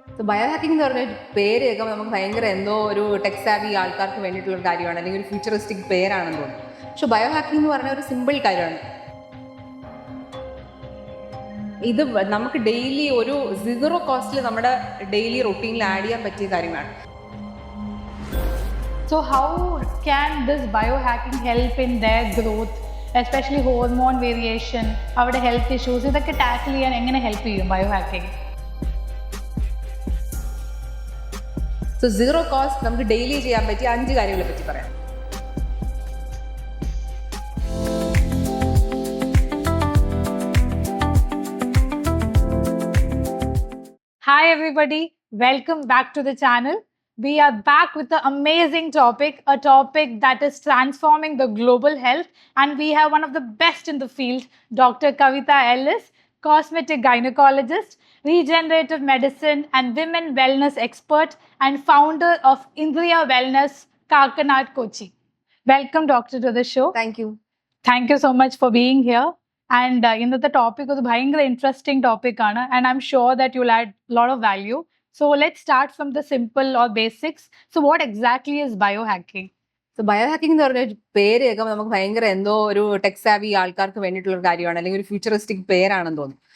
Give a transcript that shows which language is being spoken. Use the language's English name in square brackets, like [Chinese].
[Malayalam] Bio hacking എന്ന് പറഞ്ഞ പേര് കേൾക്കുമ്പോൾ നമുക്ക് ഭയങ്കര എന്തോ ഒരു ടെക് സാവി ആൾക്കാർക്ക് വേണ്ടിയിട്ടുള്ള ഒരു കാര്യമാണ്, അല്ലെങ്കിൽ ഒരു ഫ്യൂച്ചറിസ്റ്റിക് പേരാണെന്ന് തോന്നുന്നു. പക്ഷെ ബയോ ഹാക്കിംഗ് എന്ന് പറഞ്ഞ ഒരു സിമ്പിൾ കാര്യമാണ്. ഇത് നമുക്ക് ഡെയിലി ഒരു 0 കോസ്റ്റിൽ നമ്മുടെ ഡെയിലി റൊട്ടീനിൽ ആഡ് ചെയ്യാൻ പറ്റിയ കാര്യങ്ങളാണ്. [English] So how can this biohacking help in their growth, especially hormone variation, [Malayalam] അവരുടെ ഹെൽത്ത് ഇഷ്യൂസ്, ഇതൊക്കെ ടാക്കിൾ ചെയ്യാൻ എങ്ങനെ ഹെൽപ്പ് ചെയ്യും ബയോഹാക്കിംഗ്? സോ 0 കോസ്റ്റ് നമുക്ക് ഡെയിലി ചെയ്യാൻ പറ്റിയ 5 കാര്യങ്ങളെ പറ്റി പറയാം. [English] Hi everybody, welcome back to the channel. We are back with an amazing topic, a topic that is transforming the global health, and we have one of the best in the field, Dr. Kavita Ellis, cosmetic gynecologist, regenerative medicine and women wellness expert, and founder of Indriya Wellness, Kakanad, Kochi. Welcome, Doctor, to the show. Thank you. Thank you so much for being here. And [Malayalam] ഇന്നത്തെ topic ഒരു ഭയങ്കര interesting topic ആണ്, [English] And I'm sure that you will add lot of value. So let's start from the simple or basics. So what exactly is bio hacking? [Malayalam] Bio hacking എന്ന് പറഞ്ഞ പേര് കേൾക്കുമ്പോൾ നമുക്ക് ഭയങ്കര എന്തോ ഒരു ടെക് സാവി ആൾക്കാർക്ക് വേണ്ടിയിട്ടുള്ള ഒരു കാര്യമാണ്, അല്ലെങ്കിൽ ഒരു ഫ്യൂച്ചറിസ്റ്റിക് പേരാണെന്ന് തോന്നുന്നു.